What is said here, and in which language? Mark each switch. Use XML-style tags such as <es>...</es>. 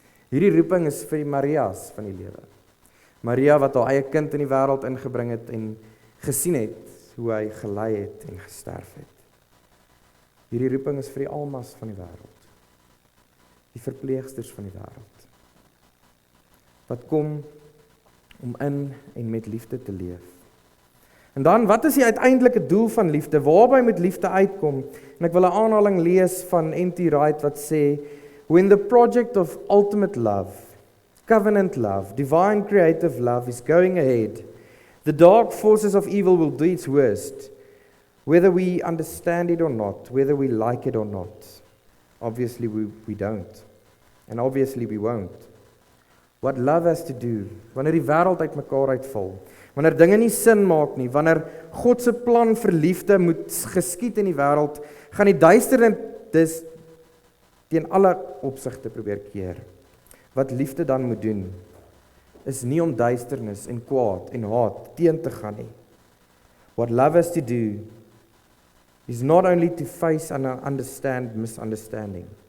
<af>Hierdie roeping is vir die Maria's van die lewe. Maria wat haar eie kind in die wêreld ingebring het en gesien het hoe hy gelei het en gesterf het. Hierdie roeping is vir die almas van die wêreld. Die verpleegsters van die wêreld. Wat kom om in en met liefde te leef. En dan, wat is die uiteindelike doel van liefde? Waarby moet liefde uitkom? En ek wil 'n aanhaling lees van N.T.</af> <en>Wright</en> <af>wat sê,</af> <en>when the project of ultimate love, covenant love, divine creative love is going ahead, the dark forces of evil will do its worst, whether we understand it or not, whether we like it or not. Obviously we don't. And obviously we won't. What love has to do,</en> <af>wanneer die wêreld uitmekaar uitval, wanneer dinge nie sin maak nie, wanneer God se plan vir liefde moet geskied in die wêreld, gaan die duisternis teen alle opsigte probeer keer. Wat liefde dan moet doen, is nie om duisternis en kwaad en haat teen te gaan nie.</af> <en>What love has to do is not only to face and understand misunderstanding.</en>